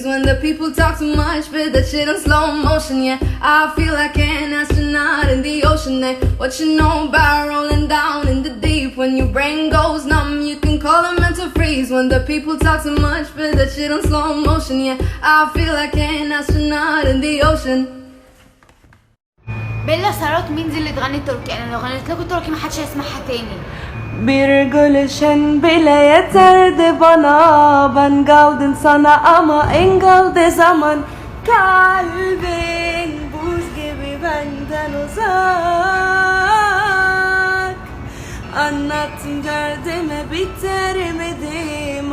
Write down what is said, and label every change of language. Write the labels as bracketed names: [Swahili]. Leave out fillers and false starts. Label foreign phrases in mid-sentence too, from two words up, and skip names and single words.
[English] When the people talk too much, but that shit in slow motion. Yeah, I feel like an astronaut in the ocean. And what you know about rolling down in the deep? When your brain goes numb, you can call a mental freeze. When the people talk too much, but that shit in slow motion. Yeah, I feel like an astronaut in the ocean. [Arabic] بيلا ثروت مين دي اللي تغني تركي؟ انا لو غنيت لكم تركي محدش هيسمعها تاني. [Turkish] Bir gülüşün bile yeterdi bana. Ben kaldım sana ama engeldi zaman. Kalbin buz gibi benden uzak. Anlattım derdimi bitiremedim.